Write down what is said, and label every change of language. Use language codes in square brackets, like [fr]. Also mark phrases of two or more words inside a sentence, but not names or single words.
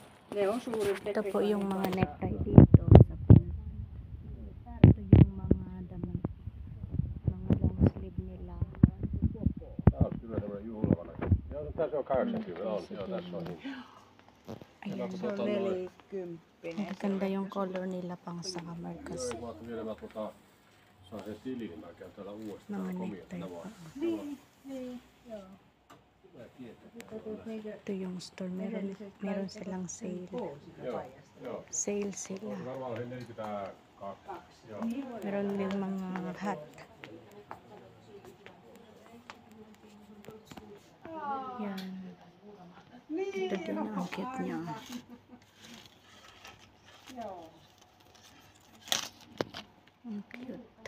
[tl] Ito po yung mga necktie dito sa Finland. Ito yung mga damit. Mga [en] long sleeve [tl] nila. [fi] Tää on kyllä semmoinen juhlava. Joo, tässä on 80. On. Joo, tässä on hinta. [tl] Ayan. [fi] Se on 40. [tl] Maganda yung color nila pang summer kasi. [fi] Joo, mä vielä saan sen tilin, mä käyn täällä uudestaan. [tl] Mga [fi] Komia [tl] necktie [fi] tänä [tl] pa. [fi] vuonna. Niin, joo. Mä tiedän. [tl] Ito yung store. Meron silang sale. [fi] Joo, joo. [tl] Sale sila. [fi] On varmaan 42. Joo. [tl] Meron din mga hat. Yan. Ito din ang cute niya. Ang cute.